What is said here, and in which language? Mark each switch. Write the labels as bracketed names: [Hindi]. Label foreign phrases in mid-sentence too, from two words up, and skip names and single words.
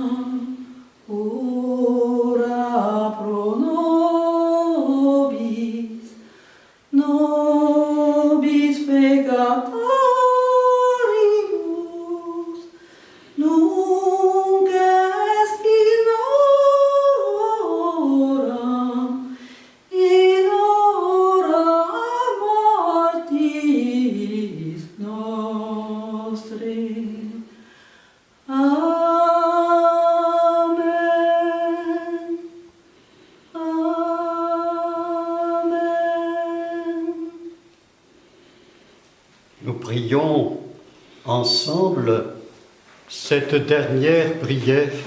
[Latin] ora pro nobis, nobis peccatoribus, nunc est in hora mortis nostre. Amen. Amen. [French] Nous prions ensemble cette dernière prière.